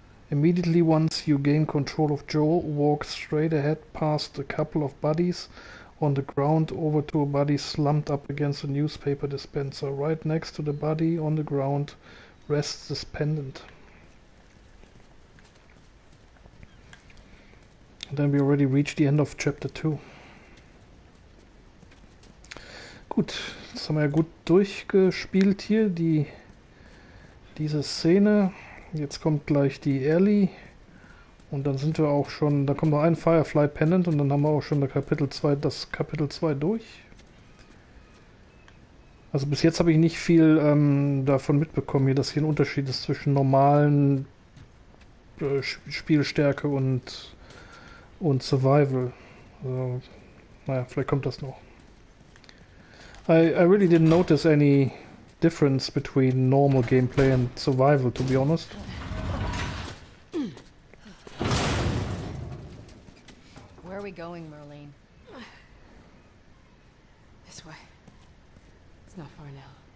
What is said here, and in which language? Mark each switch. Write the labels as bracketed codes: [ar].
[en] Immediately once you gain control of Joel, walk straight ahead past a couple of bodies on the ground over to a body slumped up against a newspaper dispenser. Right next to the body on the ground rests this pendant. And then we already reached the end of Chapter 2. [de] Gut, jetzt haben wir ja gut durchgespielt hier, diese Szene. Jetzt kommt gleich die Ellie Und dann sind wir auch schon, da kommt noch ein Firefly Pendant und dann haben wir auch schon das Kapitel 2 durch. Also bis jetzt habe ich nicht viel davon mitbekommen, hier, dass hier ein Unterschied ist zwischen normalen Spielstärke und Survival. Also, naja, vielleicht kommt das noch. [en] I really didn't notice any difference between normal gameplay and survival, to be honest. Where are we going, Merlene? This way. It's not far now.